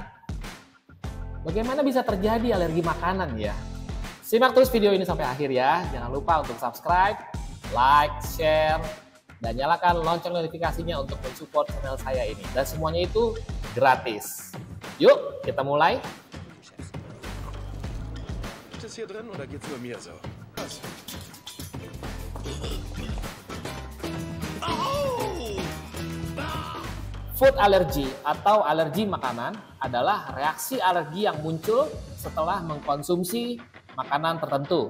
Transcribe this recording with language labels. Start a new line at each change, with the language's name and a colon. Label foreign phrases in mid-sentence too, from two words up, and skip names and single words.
Indonesian: Bagaimana bisa terjadi alergi makanan ya? Simak terus video ini sampai akhir ya. Jangan lupa untuk
English: subscribe, like, share,
Indonesian: dan nyalakan lonceng notifikasinya untuk mensupport channel saya ini. Dan semuanya itu gratis. Yuk, kita mulai.
German: Ist es hier drin oder geht's nur mir so? Was?
English: Food allergy
Indonesian: atau alergi makanan adalah reaksi alergi yang muncul setelah mengkonsumsi makanan tertentu.